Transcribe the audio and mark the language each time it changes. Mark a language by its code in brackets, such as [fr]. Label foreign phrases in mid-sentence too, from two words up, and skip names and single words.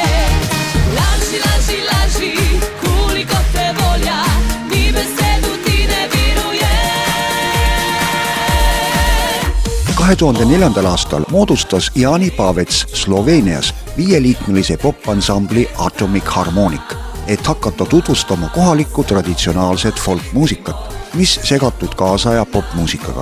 [hr] Laži, laži, laži, koliko te volja, ni besedu ti ne virujem. [et] 2004. aastal moodustas Jani Pavets Sloveenias 5-liikmelise popansambli Atomic Harmonic, et hakata tutvustama kohalikku traditsionaalset folkmuusikat, mis segatud kaasaja popmuusikaga.